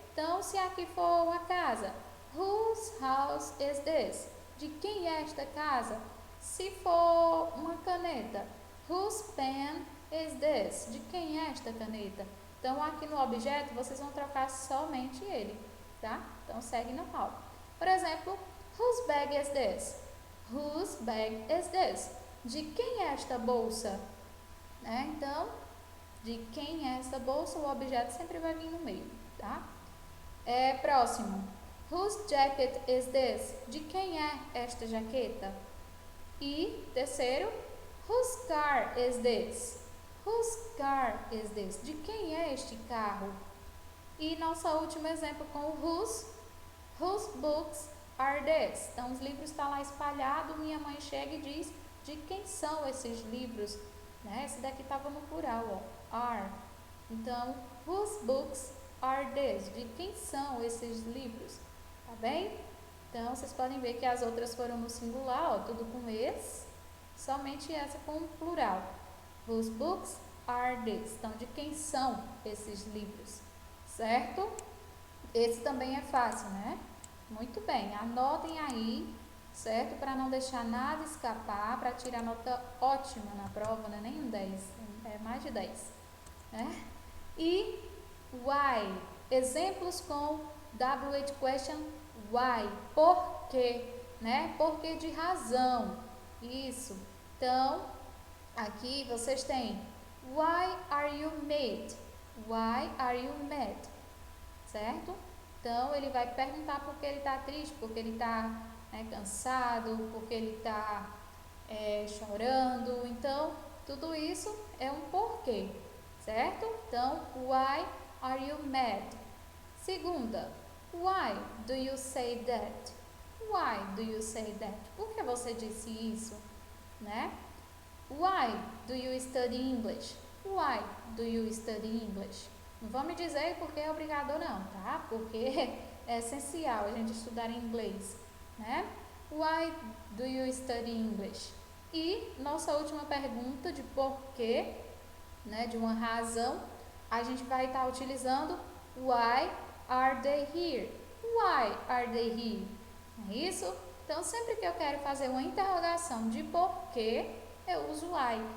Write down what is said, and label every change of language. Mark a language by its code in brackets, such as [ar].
[pt] Então, se aqui for uma casa, [en] whose house is this? [pt] De quem é esta casa? Se for uma caneta, [en] whose pen is this? [pt] De quem é esta caneta? Então, aqui no objeto, vocês vão trocar somente ele, tá? Então, segue normal. [en] Por exemplo, whose bag is this? Whose bag is this? [pt] De quem é esta bolsa? Então, de quem é esta bolsa? O objeto sempre vai vir no meio, tá? Próximo. [en] Whose jacket is this? [pt] De quem é esta jaqueta? [en] E terceiro, whose car is this? Whose car is this? [pt] De quem é este carro? E nosso último exemplo com o [en] whose books are this? [pt] Então, os livros estão lá espalhados, minha mãe chega e diz de quem são esses livros, né? Esse daqui estava no plural, ó, are. [en] Então, whose books are this? [pt] De quem são esses livros? Tá bem? Então, vocês podem ver que as outras foram no singular, ó, tudo com esse, somente essa com o plural. [en] Whose books are this? [pt] Então, de quem são esses livros? Certo? Esse também é fácil, né? Muito bem, anotem aí, certo? Para não deixar nada escapar, para tirar nota ótima na prova, né? Nem um 10, é mais de 10, né? E why? Exemplos com W8 question, why? Por quê? Né? Por que de razão? Isso. Então, aqui vocês têm [en] why are you mad? Why are you mad? [pt] Certo? Então, ele vai perguntar por que ele está triste, porque ele está cansado, porque ele está chorando. Então, tudo isso é um porquê, certo? [en] Então, why are you mad? Segunda, why do you say that? Why do you say that? [pt] Por que você disse isso, né? [en] Why do you study English? Why do you study English? [pt] Não vão me dizer porque é obrigador não, tá? Porque é essencial a gente estudar inglês, né? [en] Why do you study English? [pt] E nossa última pergunta de porquê, né? De uma razão, a gente vai estar utilizando [en] why are they here? Why are they here? [pt] Não é isso? Então, sempre que eu quero fazer uma interrogação de porquê, eu uso why.